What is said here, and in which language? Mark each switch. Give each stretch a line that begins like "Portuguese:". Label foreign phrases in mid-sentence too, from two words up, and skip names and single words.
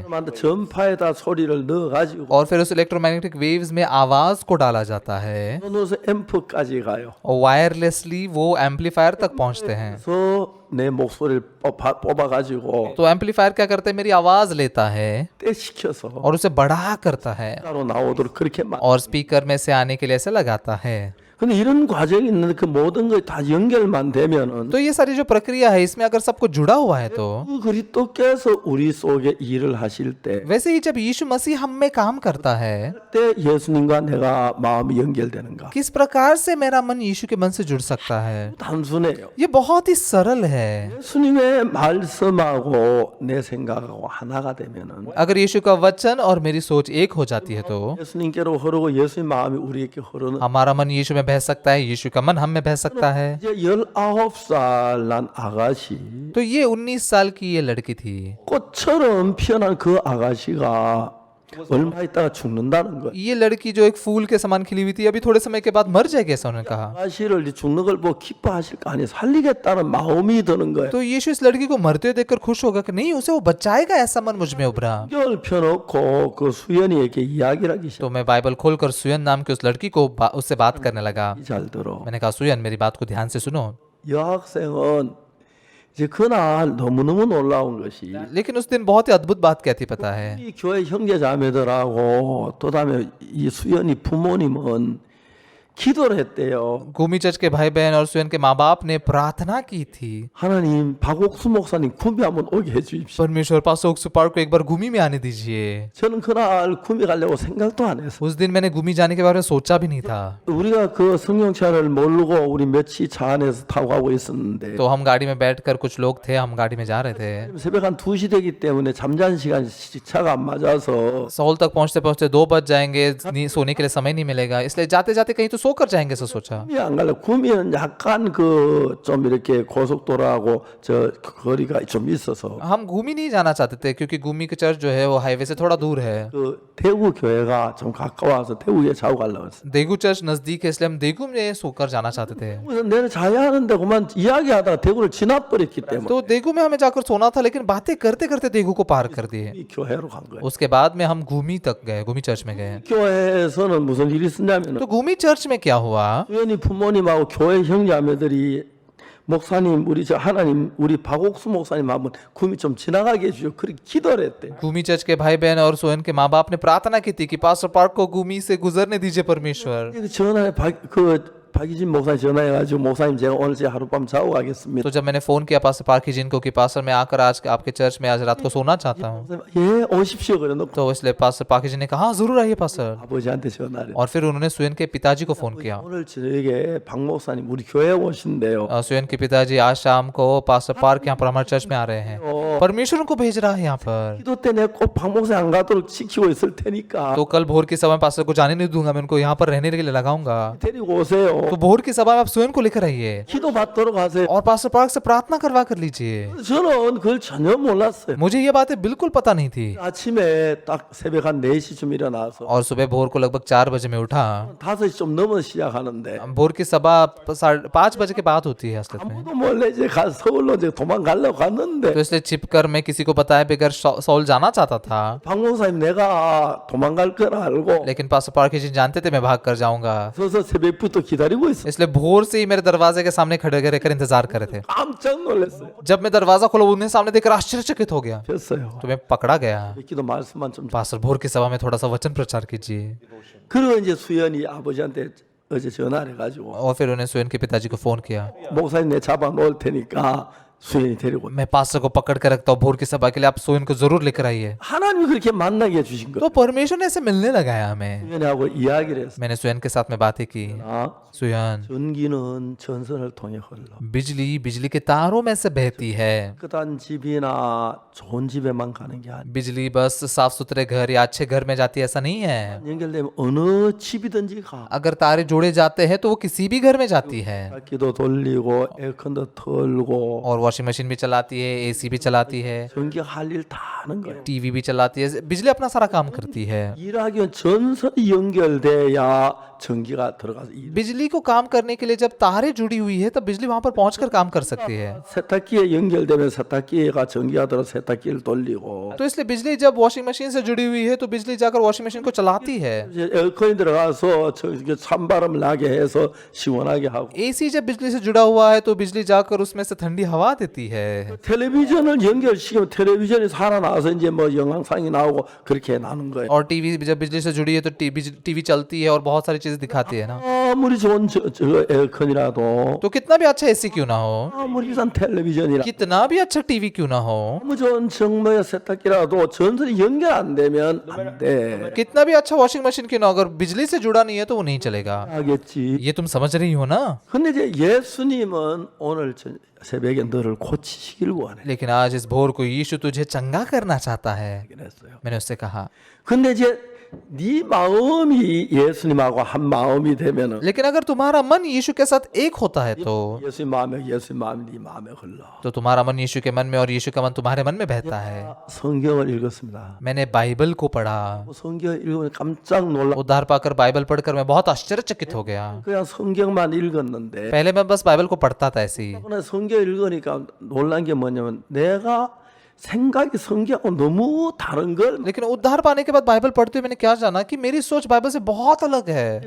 Korean: 만들 전파에다 소리를 넣어가지고
Hindi: और फिर उस
English: electromagnetic waves
Hindi: में आवाज को डाला जाता है
Korean: 넣어서 앰프까지 가요.
Hindi: और वायरलेसली वो एम्पलीफायर तक पहुंचते हैं।
Korean: 그래서 내 목소리를 뽑아가지고
Hindi: तो एम्पलीफायर क्या करते हैं, मेरी आवाज लेता है
Korean: 떼시켜서
Hindi: और उसे बड़ा करता है
Korean: 따로 나오도록 그렇게 만.
Hindi: और स्पीकर में से आने के लिए ऐसे लगाता है।
Korean: 근데 이런 과정이 있는데 그 모든 걸 다 연결만 되면은
Hindi: तो ये सारी जो प्रक्रिया है इसमें अगर सब कुछ जुड़ा हुआ है तो
Korean: 그 그리스도께서 우리 속에 일을 하실 때
Hindi: वैसे ही जब यीशु मसीह हम में काम करता है,
Korean: 그때 예수님과 내가 마음이 연결되는가?
Hindi: किस प्रकार से मेरा मन यीशु के मन से जुड़ सकता है?
Korean: 단순해요.
Hindi: ये बहुत ही सरल है।
Korean: 예수님의 말씀하고 내 생각하고 하나가 되면은
Hindi: अगर यीशु का वचन और मेरी सोच एक हो जाती है तो
Korean: 예수님께로 흐르고 예수님 마음이 우리에게 흐르는
Hindi: हमारा मन यीशु में बह सकता है, यीशु का मन हम में बह सकता है।
Korean: 이제 19살 난 아가씨
Hindi: तो ये 19 साल की ये लड़की थी।
Korean: 꽃처럼 피어난 그 아가씨가 얼마 있다가 죽는다는 거예요.
Hindi: ये लड़की जो एक फूल के समान खिली हुई थी अभी थोड़े समय के बाद मर जाएगी, ऐसा उन्होंने कहा।
Korean: 아가씨를 이제 죽는 걸 보고 기뻐하실 거 아니에요. 살리겠다는 마음이 드는 거예요.
Hindi: तो यीशु इस लड़की को मरते हुए देखकर खुश होगा कि नहीं उसे वो बचाएगा, ऐसा मन मुझ में उभरा।
Korean: 이걸 펴놓고 그 수연이에게 इ야기를 하기
Hindi: तो मैं बाइबल खोलकर सुयन नाम की उस लड़की को उससे बात करने लगा।
Korean: 잘 들어.
Hindi: मैंने कहा सुयन मेरी बात को ध्यान से सुनो।
Korean: 여학생은 이제 그날 너무너무 놀라운 것이
Hindi: लेकिन उस दिन बहुत ही अद्भुत बात क्या थी पता है?
Korean: 이 교회 형제자매들하고 또 다음에 이 수연이 부모님은 기도를 했대요.
Hindi: गुमी चर्च के भाई बहन और सुयन के माँ बाप ने प्रार्थना की थी,
Korean: 하나님 박옥수 목사님 구미 한번 오게 해주십시오.
Hindi: परमेश्वर पास्टर ओक्सू पार्क को एक बार गुमी में आने दीजिए।
Korean: 저는 그날 구미 가려고 생각도 안 했어요.
Hindi: उस दिन मैंने गुमी जाने के बारे में सोचा भी नहीं था।
Korean: 우리가 그 성령차를 모르고 우리 며칠 차 안에서 타고 가고 있었는데
Hindi: तो हम गाड़ी में बैठकर कुछ लोग थे, हम गाड़ी में जा रहे थे।
Korean: 새벽 한 2시 되기 때문에 잠자는 시간 차가 안 맞아서
Hindi: सौल तक पहुंचते पहुंचते 2 बज जाएंगे, सोने के लिए समय नहीं मिलेगा, इसलिए जाते जाते कहीं तो सोकर जाएंगे, ऐसा सोचा।
Korean: 구미 안 갈래. 구미는 약간 그 좀 이렇게 고속도로하고 저 거리가 좀 있어서
Hindi: हम गुमी नहीं जाना चाहते थे क्योंकि गुमी की चर्च जो है वो हाईवे से थोड़ा दूर है।
Korean: 그 대구 교회가 좀 가까워서 대구에 자고 가려고 했어요.
Hindi: देगू चर्च नजदीक है इसलिए हम देगू में सोकर जाना चाहते थे।
Korean: 그래서 내가 자야 하는데 그만 이야기하다가 대구를 지나버렸기 때문에
Hindi: तो देगू में हमें जाकर सोना था, लेकिन बातें करते करते देगू को पार कर दिए।
Korean: 이 교회로 간 거예요.
Hindi: उसके बाद में हम गुमी तक गए, गुमी चर्च में गए।
Korean: 교회에서는 무슨 일이 있었냐면
Hindi: तो गुमी चर्च में क्या हुआ,
Korean: 수연이 부모님하고 교회 형제자매들이 목사님 우리 저 하나님 우리 박옥수 목사님 한번 구미 좀 지나가게 해주죠. 그렇게 기도를 했대.
Hindi: गुमी चर्च के भाई बहन और सोहन के माँ बाप ने प्रार्थना की थी कि पास्टर पार्क को गुमी से गुजरने दीजिए परमेश्वर।
Korean: 그 전화에 박이진 목사님 전화해가지고 목사님 제가 오늘 제 하룻밤 자고 가겠습니다.
Hindi: तो जब मैंने फोन किया पास्टर पार्की जिन को कि पास्टर मैं आकर आज आपके चर्च में आज रात को सोना चाहता हूँ,
Korean: 예 오십시오 그래 놓고
Hindi: तो इसलिए पास्टर पार्की जी ने कहा हाँ जरूर आइए पास्टर।
Korean: 아버지한테 전화를
Hindi: और फिर उन्होंने सुयन के पिताजी को फोन किया।
Korean: 오늘 저녁에 박 목사님 우리 교회 오신대요.
Hindi: सुयन के पिताजी आज शाम को पास्टर पार्क यहाँ पर हमारे चर्च में आ रहे हैं, परमेश्वर उनको भेज रहा है यहाँ पर।
Korean: 기도 때 내가 꼭 박 목사님 안 가도록 지키고 있을 테니까
Hindi: तो कल भोर की सभा में पास्टर को जाने नहीं दूंगा, मैं उनको यहाँ पर रहने के लिए लगाऊंगा।
Korean: 데리고 오세요.
Hindi: तो भोर की सभा में आप सुयन को लेकर आइए
Korean: 기도 받도록 하세요.
Hindi: और पास्टर पार्क से प्रार्थना करवा कर लीजिए।
Korean: 저는 그걸 전혀 몰랐어요.
Hindi: मुझे ये बातें बिल्कुल पता नहीं थी।
Korean: 아침에 딱 새벽 한 4시쯤 일어나서
Hindi: और सुबह भोर को लगभग 4 बजे में उठा।
Korean: 5시 좀 넘어 시작하는데
Hindi: भोर की सभा 5 बजे के बाद होती है असल में,
Korean: 아무도 몰래 이제 서울로 이제 도망가려고 갔는데
Hindi: तो इसलिए छिपकर मैं किसी को बताए बगैर सौल जाना चाहता था,
Korean: 박 목사님 내가 도망갈 걸 알고
Hindi: लेकिन पास्टर पार्क जी जानते थे मैं भाग कर जाऊंगा,
Korean: 서서 새벽부터 기다리고 있어.
Hindi: इसलिए भोर से ही मेरे दरवाजे के सामने खड़े रहकर इंतजार कर रहे थे।
Korean: 깜짝 놀랐어요.
Hindi: जब मैं दरवाजा खोला उन्हें सामने देखकर आश्चर्यचकित हो गया,
Korean: 됐어요.
Hindi: तो मैं पकड़ा गया।
Korean: 기도 말씀만 좀.
Hindi: पास्टर भोर की सभा में थोड़ा सा वचन प्रचार कीजिए।
Korean: 그리고 이제 수연이 아버지한테 어제 전화를 해가지고
Hindi: और फिर उन्हें सुयन के पिताजी को फोन किया।
Korean: 목사님 내 잡아 놓을 테니까 수현이 데리고
Hindi: मैं पास्टर को पकड़ कर रखता हूँ भोर की सभा के लिए, आप सोयन को जरूर लेकर आइए।
Korean: 하나님이 그렇게 만나게 해주신 거.
Hindi: तो परमेश्वर ने ऐसे मिलने लगाया हमें।
Korean: 수현이하고 이야기를 했어.
Hindi: मैंने सोयन के साथ में बातें की। 아, सोयन,
Korean: 전기는 전선을 통해 흘러.
Hindi: बिजली बिजली के तारों में से बहती है।
Korean: 깨끗한 집이나 좋은 집에만 가는 게 아니야.
Hindi: बिजली बस साफ सुथरे घर या अच्छे घर में जाती है ऐसा नहीं है।
Korean: 연결되면 어느 집이든지 가.
Hindi: अगर तारे जोड़े जाते हैं तो वो किसी भी घर में जाती है।
Korean: 기도 돌리고 에어컨도 틀고
Hindi: और
English: washing machine
Hindi: भी चलाती है, एसी भी चलाती है,
Korean: 전기가 할 일 다 하는 거야.
Hindi: टीवी भी चलाती है, बिजली अपना सारा काम करती है।
Korean: 일하기 위한 전선이 연결돼야 전기가 들어가서 일.
Hindi: बिजली को काम करने के लिए जब तारे जुड़ी हुई है तब बिजली वहां पर पहुंचकर काम कर सकती है।
Korean: 세탁기에 연결되면 세탁기가 전기가 들어 세탁기를 돌리고
Hindi: तो इसलिए बिजली जब
English: washing machine
Hindi: से जुड़ी हुई है तो बिजली जाकर
English: washing machine
Hindi: को चलाती है।
Korean: 이제 에어컨이 들어가서 저기 찬바람 나게 해서 시원하게 하고
Hindi: एसी जब बिजली से जुड़ा हुआ है तो बिजली जाकर उसमें से ठंडी हवा देती है।
Korean: 텔레비전을 연결시키면 텔레비전이 살아나서 이제 뭐 영상이 나오고 그렇게 나는 거예요.
Hindi: और टीवी जब बिजली से जुड़ी है तो टीवी चलती है और बहुत सारी चीजें दिखाती है ना।
Korean: 아무리 좋은 저 에어컨이라도
Hindi: तो कितना भी अच्छा एसी क्यों ना हो,
Korean: 아무리 비싼 텔레비전이라
Hindi: कितना भी अच्छा टीवी क्यों ना हो,
Korean: 아무 좋은 정말 세탁기라도 전선이 연결 안 되면 안 돼.
Hindi: कितना भी अच्छा
English: washing machine
Hindi: क्यों ना हो, अगर बिजली से जुड़ा नहीं है तो वो नहीं चलेगा।
Korean: 하겠지.
Hindi: ये तुम समझ रही हो ना।
Korean: 근데 이제 예수님은 오늘 새벽에 너를 고치시길 원해.
Hindi: लेकिन आज इस भोर को यीशु तुझे चंगा करना चाहता है।
Korean: 그랬어요.
Hindi: मैंने उससे कहा,
Korean: 근데 이제 네 마음이 예수님하고 한 마음이 되면은
Hindi: लेकिन अगर तुम्हारा मन यीशु के साथ एक होता है तो
Korean: 예수님 마음이 네 마음에 흘러.
Hindi: तो तुम्हारा मन यीशु के मन में और यीशु का मन तुम्हारे मन में बहता है।
Korean: 성경을 읽었습니다.
Hindi: मैंने बाइबल को पढ़ा,
Korean: 성경을 읽으면 깜짝 놀라.
Hindi: उद्धार पाकर बाइबल पढ़कर मैं बहुत आश्चर्यचकित हो गया।
Korean: 그냥 성경만 읽었는데
Hindi: पहले मैं बस बाइबल को पढ़ता था ऐसे ही,
Korean: 오늘 성경 읽으니까 놀란 게 뭐냐면 내가 생각이 성경하고 너무 다른 걸
Hindi: लेकिन उद्धार पाने के बाद बाइबल पढ़ते हुए मैंने क्या जाना कि मेरी सोच बाइबल से बहुत अलग है।